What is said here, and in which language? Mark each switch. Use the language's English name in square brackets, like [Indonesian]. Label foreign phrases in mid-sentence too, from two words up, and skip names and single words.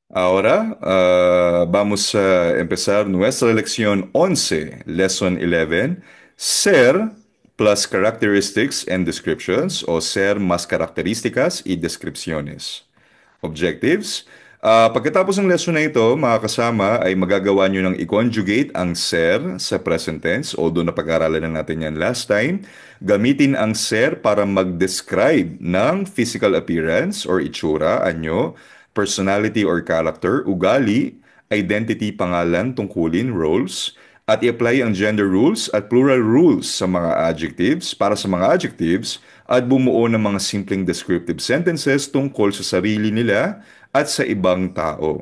[Spanish] Ahora vamos a empezar nuestra lección 11, [English] Lesson 11, ser plus characteristics and descriptions o [Spanish] ser más características y descripciones. [English] Objectives. [Filipino] Pagkatapos ng lesson na ito, mga kasama, ay magagawa nyo ng i-conjugate ang ser sa [English] present tense, [Filipino] although napag-aralan na natin yan [English] last time. [Filipino] Gamitin ang ser para mag-describe ng [English] physical appearance [Filipino] or itsura, anyo, [English] personality or character, [Filipino] ugali, identity, pangalan, tungkulin, roles, at i-apply ang [English] gender rules [Filipino] at [English] plural rules [Filipino] sa mga adjectives para sa mga adjectives at bumuo ng mga simpleng [English] descriptive sentences [Filipino] tungkol sa sarili nila at sa ibang tao.